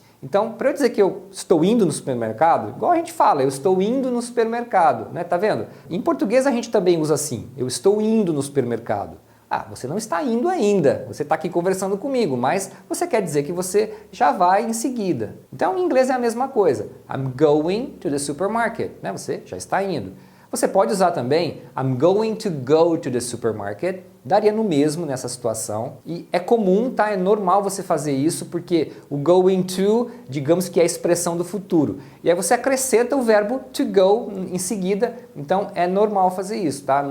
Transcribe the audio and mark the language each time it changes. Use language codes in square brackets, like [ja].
[pt] Então, para eu dizer que eu estou indo no supermercado, igual a gente fala, eu estou indo no supermercado, né? Tá vendo? Em português a gente também usa assim, eu estou indo no supermercado. Ah, você não está indo ainda, você está aqui conversando comigo, mas você quer dizer que você já vai em seguida. Então, em inglês é a mesma coisa. [en] I'm going to the supermarket, né? [pt] Você já está indo. Você pode usar também [en] I'm going to go to the supermarket, [pt] daria no mesmo nessa situação. E é comum, tá? É normal você fazer isso porque o going to, digamos que é a expressão do futuro. E aí você acrescenta o verbo to go em seguida, então é normal fazer isso, tá?